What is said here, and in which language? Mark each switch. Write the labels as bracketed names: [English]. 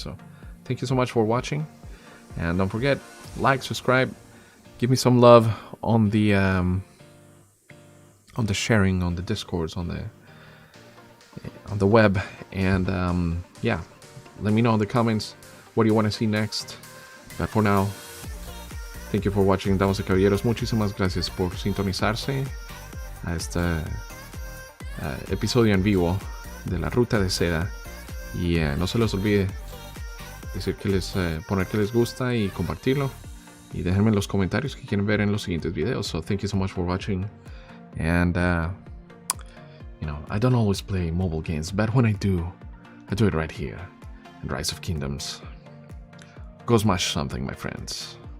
[English] So thank you so much for watching, and don't forget, like, subscribe, give me some love on the sharing, on the discords, on the web, and yeah, let me know in the comments what do you want to see next. But for now, thank you for watching, [Spanish] damas y caballeros. Muchísimas gracias por sintonizarse a este episodio en vivo de la Ruta de Seda. Y no se les olvide decir que poner que les gusta y compartirlo. Y déjenme en los comentarios que quieren ver en los siguientes videos. [English] So thank you so much for watching. And you know, I don't always play mobile games, but when I do it right here in Rise of Kingdoms. Go smash something, my friends.